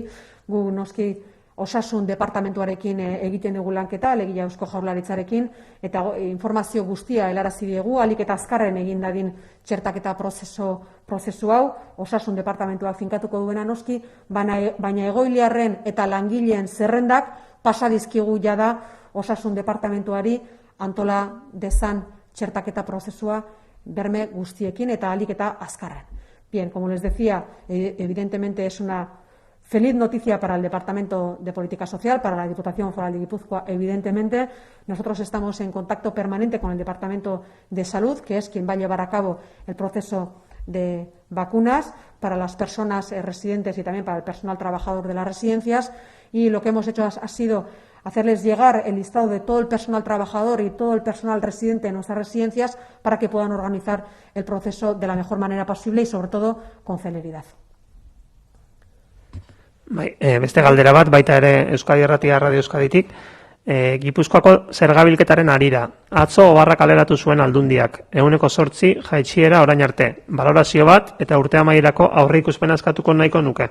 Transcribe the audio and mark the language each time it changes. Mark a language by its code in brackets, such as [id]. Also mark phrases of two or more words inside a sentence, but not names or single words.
[eu] Gu noski Osasun departamentuarekin egiten dugu lanketa, alegia Eusko Jaurlaritzarekin, eta informazio guztia helarazi diegu, ahalik eta azkarren egin dadin txertaketa prozesu hau, Osasun departamentuak finkatuko duena noski, baina egoiliarren eta langileen zerrendak pasa dizkigu jada Osasun departamentuari antola dezan txertaketa prozesua berme guztiekin eta ahalik eta azkarren. [es] Bien, como les decía, evidentemente es una feliz noticia para el Departamento de Política Social, para la Diputación Foral de Guipúzcoa, evidentemente. Nosotros estamos en contacto permanente con el Departamento de Salud, que es quien va a llevar a cabo el proceso de vacunas para las personas residentes y también para el personal trabajador de las residencias. Y lo que hemos hecho ha sido hacerles llegar el listado de todo el personal trabajador y todo el personal residente en nuestras residencias para que puedan organizar el proceso de la mejor manera posible y, sobre todo, con celeridad. [eu] Beste galdera bat, baita ere Euskadi Irratia Radio Euskaditik, Gipuzkoako zergabilketaren harira. Atzo oharra kaleratu zuen Aldundiak, 8% jaitsiera orain arte. Balorazio bat eta urte amaierako aurreikuspena eskatuko nahiko nuke.